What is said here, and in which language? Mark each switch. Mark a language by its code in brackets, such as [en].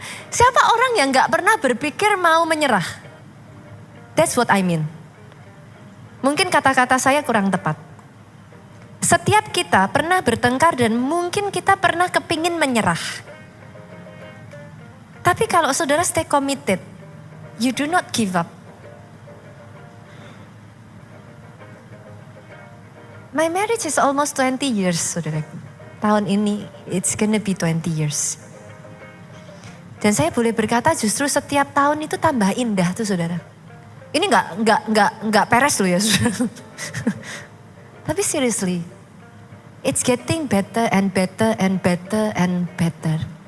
[id] Siapa orang yang gak pernah berpikir mau menyerah? [en] That's what I mean. [id] Mungkin kata-kata saya kurang tepat. Setiap kita pernah bertengkar dan mungkin kita pernah kepingin menyerah. Tapi kalau saudara [en] stay committed, you do not give up. My marriage is almost 20 years, [id] saudaraku. Tahun ini, [en] it's gonna be 20 years. [id] Dan saya boleh berkata justru setiap tahun itu tambah indah tuh saudara. Ini nggak peres loh ya saudara. Tapi [en] seriously, it's getting better and better and better and better.